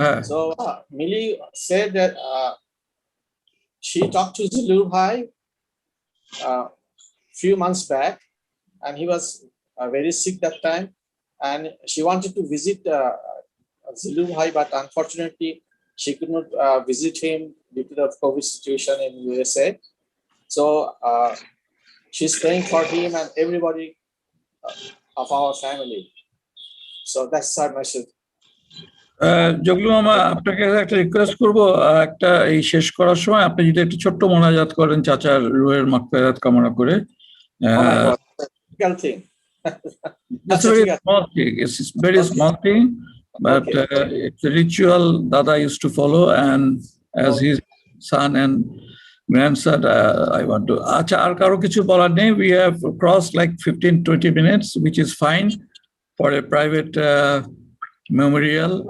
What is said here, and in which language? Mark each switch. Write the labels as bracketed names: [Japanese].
[English] So Millie said that she talked to Zilu Bhai few months back, and he was very sick that time, and she wanted to visit Zilu Bhai, but unfortunately she could not visit him due to the COVID situation in USA. So she's praying for him and everybody of our family. So that's our message. [Bangla] Joglu মামা, আপনাকে একটা request করব, একটা এই শেষ করার সময় আপনি যদি একটু ছোট্ট মোনাজাত করেন চাচার রুহের মাগফিরাত কামনা করে। [English] That's a very small thing. It's a very small thing, but it's a ritual Dada used to follow, and as his son and grandson, I want to. [Bangla] Acha, ar karo kichu bolar nei. [English] We have crossed like 15-20 minutes, which is fine for a private memorial.